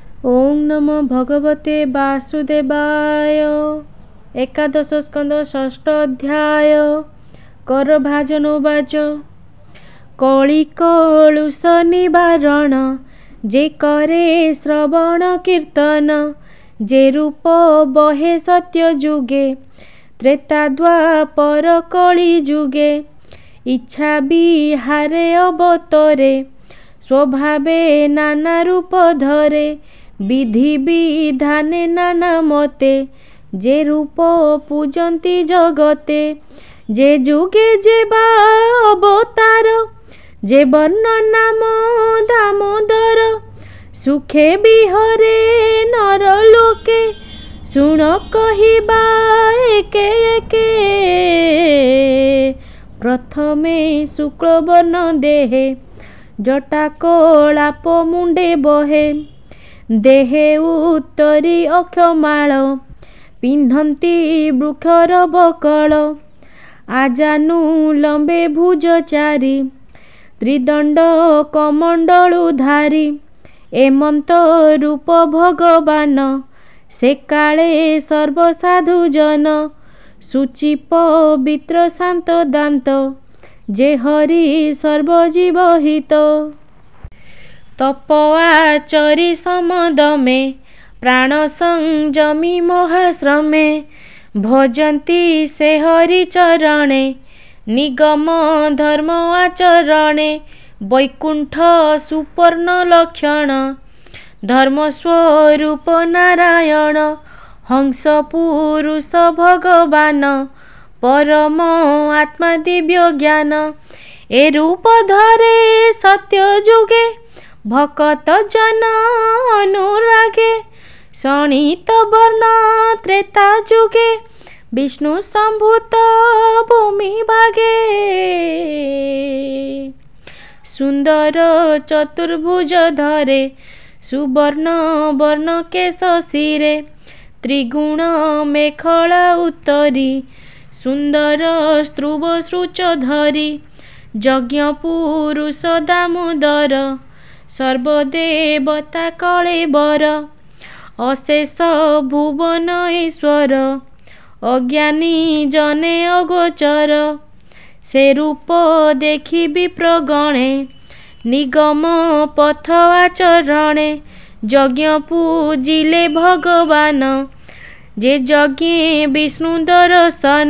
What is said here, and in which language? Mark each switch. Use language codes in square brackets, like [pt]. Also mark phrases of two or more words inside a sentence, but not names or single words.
[sa] ओं नमो भगवते वासुदेवाय। एकादश स्कंद षष्ठ अध्याय। करभाजन उवाच। [or] କଳି କଳୁଷ ନିବାରଣ ଯେ କରେ ଶ୍ରବଣ କୀର୍ତ୍ତନ, ଯେ ରୂପ ବହେ ସତ୍ୟ ଯୁଗେ ତ୍ରେତା ଦ୍ୱାପର କଳି ଯୁଗେ। ଇଚ୍ଛା ବିହାରେ ଅବତରେ ସ୍ୱଭାବେ ନାନା ରୂପ ଧରେ, ବିଧି ବିଧାନେ ନାନା ମତେ ଯେ ରୂପ ପୂଜନ୍ତି ଜଗତେ। ଯେ ଯୁଗେ ଯେ ବା ଅବତାର, ଯେ ବର୍ଣ୍ଣ ନାମ ଦାମୋଦର, ସୁଖେ ବିହରେ ନର ଲୋକେ ଶୁଣ କହିବା ଏକେ ଏକେ। ପ୍ରଥମେ ଶୁକ୍ଳବର୍ଣ୍ଣ ଦେହେ ଜଟା କଳାପ ମୁଣ୍ଡେ ବହେ, ଦେହେ ଉତ୍ତରୀ ଅକ୍ଷମାଳ ପିନ୍ଧନ୍ତି ବୃକ୍ଷର ବକଳ। ଆଜାନୁ ଲମ୍ବେ ଭୁଜ ଚାରି ତ୍ରିଦଣ୍ଡ କମଣ୍ଡଳୁଧାରୀ, ଏମନ୍ତ ରୂପ ଭଗବାନ ସେ କାଳେ ସର୍ବସାଧୁ ଜନ। ସୁଚି ପବିତ୍ର ଶାନ୍ତ ଦାନ୍ତ ଯେ ହରି ସର୍ବଜୀବ ହିତ। ତପ ଆଚରି ସମଦମେ ପ୍ରାଣ ସଂଯମୀ ମହାଶ୍ରମେ, ଭଜନ୍ତି ସେ ହରି ଚରଣେ ନିଗମ ଧର୍ମ ଆଚରଣେ। ବୈକୁଣ୍ଠ ସୁପର୍ଣ୍ଣ ଲକ୍ଷଣ ଧର୍ମ ସ୍ୱରୂପ ନାରାୟଣ, ହଂସ ପୁରୁଷ ଭଗବାନ ପରମ ଆତ୍ମା ଦିବ୍ୟ ଜ୍ଞାନ। ଏ ରୂପ ଧରେ ସତ୍ୟ ଯୁଗେ ଭକତ ଜନ ଅନୁରାଗେ, ଶଣିତ ବର୍ଣ୍ଣ ତ୍ରେତା ଯୁଗେ ବିଷ୍ଣୁ ସମ୍ଭୂତ ଭୂମି ଭାଗେ। ସୁନ୍ଦର ଚତୁର୍ଭୁଜ ଧରେ ସୁବର୍ଣ୍ଣ ବର୍ଣ୍ଣ କେଶ ଶିରେ, ତ୍ରିଗୁଣ ମେଖଳା ଉତ୍ତରୀ ସୁନ୍ଦର ସ୍ତ୍ରୁବ ଶ୍ରୁଚ ଧରୀ। ଯଜ୍ଞ ପୁରୁଷ ଦାମୋଦର ସର୍ବଦେବତା କଳେବର, ଅଶେଷ ଭୁବନ ଈଶ୍ୱର ଅଜ୍ଞାନୀ ଜନେ ଅଗୋଚର। ସେ ରୂପ ଦେଖି ବିପ୍ରଗଣେ ନିଗମ ପଥ ଆଚରଣେ, ଯଜ୍ଞ ପୂଜିଲେ ଭଗବାନ ଯେ ଯଜ୍ଞେ ବିଷ୍ଣୁ ଦର୍ଶନ।